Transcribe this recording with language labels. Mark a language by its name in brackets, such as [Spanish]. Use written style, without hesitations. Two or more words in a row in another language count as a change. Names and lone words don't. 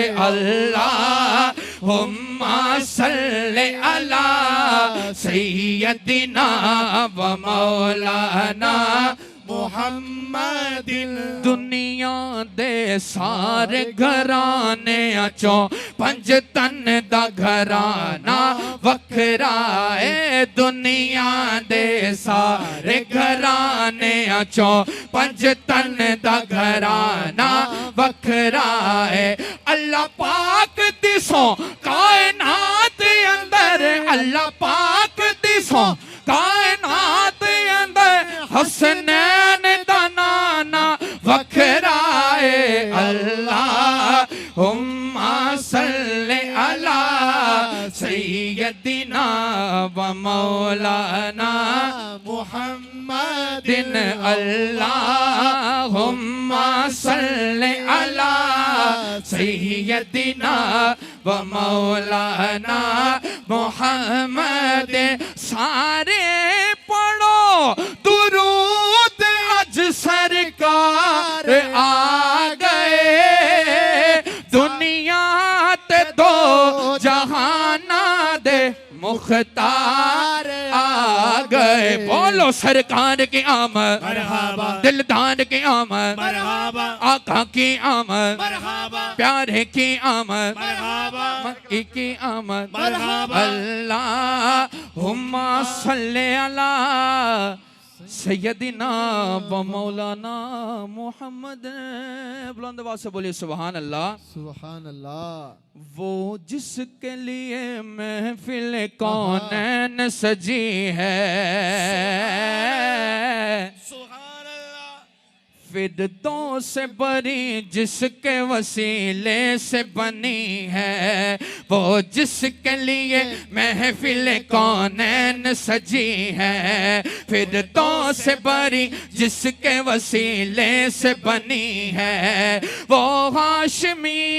[Arabic] اللهم صل على سيدنا ومولانا محمد. [Punjabi] ਦੁਨੀਆ ਦੇ ਸਾਰੇ ਘਰਾਣੇ ਚੋ ਪੰਜ ਤਨ ਦਾ ਘਰਾਣਾ ਵੱਖਰਾ ਹੈ। ਦੁਨੀਆ ਦੇ ਸਾਰੇ ਘਰਾਣੇ ਚੋ ਪੰਜ ਤਨ ਦਾ ਘਰਾਣਾ ਵੱਖਰਾ ਹੈ। ਅੱਲਾਹ ਪਾਕ ਦਿਸੋ ਕਾਇਨਾਤ ਅੰਦਰ, ਅੱਲਾਹ ਪਾਕ ਦਿਸੋ ਕਾਇਨਾਤ ਅੰਦਰ ਹਸਨੈਨ ਦਾ ਨਾਨਾ ਵੱਖਰਾ ਹੈ। [Arabic] اللهم صل على سيدنا ومولانا محمد. اللهم صل على سيدنا ومولانا محمد. [Punjabi] ਸਾਰੇ ਪੜ੍ਹੋ ਦਰੂਦ ਅੱਜ ਸਰਕਾਰ ਆ ਗਏ, ਦੁਨੀਆ ਤੇ ਦੋ ਜਹਾਨਾ ਦੇ ਮੁਖ਼ਤਾਰ ਆ ਗਏ। [Urdu] بولو سرکار کی آمد मरहबा, دلدار کی آمد मरहबा, آقا کی آمد मरहबा, پیارے کی آمد मरहबा, مکی کی آمد. मरहबा। [Arabic] اللهم صل على سيدنا ومولانا محمد. [Urdu] بلند آواز سے بولیے [Arabic] سبحان الله. سبحان الله. [Urdu] وہ جس کے لیے محفل کونین سجی ہے، فردوس سے بری جس کے وسیلے سے بنی ہے، وہ جس کے لیے محفل کونین سجی ہے، فردوس سے بری جس کے وسیلے سے بنی ہے، وہ ہاشمی,